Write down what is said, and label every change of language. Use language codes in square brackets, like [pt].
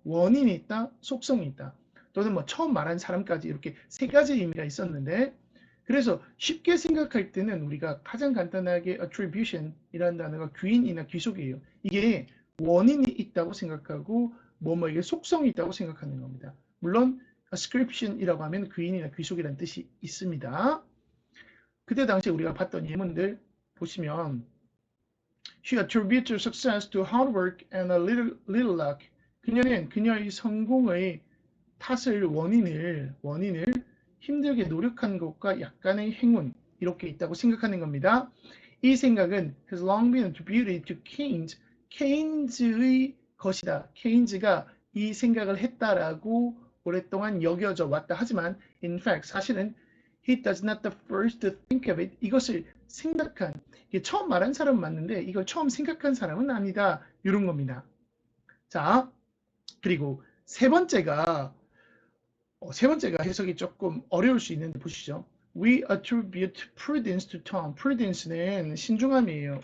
[ko] 원인이 있다, 속성이 있다. 또는 뭐 처음 말한 사람까지 이렇게 세 가지 의미가 있었는데 그래서 쉽게 생각할 때는 우리가 가장 간단하게 attribution이라는 단어가 귀인이나 귀속이에요. 이게 원인이 있다고 생각하고 뭐뭐에게 속성이 있다고 생각하는 겁니다. 물론 ascription이라고 하면 귀인이나 귀속이라는 뜻이 있습니다. 그때 당시 우리가 봤던 예문들 보시면 [en] She attributes her success to hard work and a little luck. [ko] 그녀는 그녀의 성공의 탓을 원인을 힘들게 노력한 것과 약간의 행운 이렇게 있다고 생각하는 겁니다. 이 생각은 [en] has long been attributed to Keynes. [ko] 케인즈의 것이다. 케인즈가 이 생각을 했다라고 오랫동안 여겨져 왔다. 하지만 [en] in fact [ko] 사실은 [en] he does not the first to think of it. [ko] 이것을 생각한 이게 처음 말한 사람은 맞는데 이걸 처음 생각한 사람은 아니다. 이런 겁니다. 자, 그리고 세 번째가 해석이 조금 어려울 수 있는데 보시죠. [en] We attribute prudence to Tom. prudence는 [ko] 신중함이에요.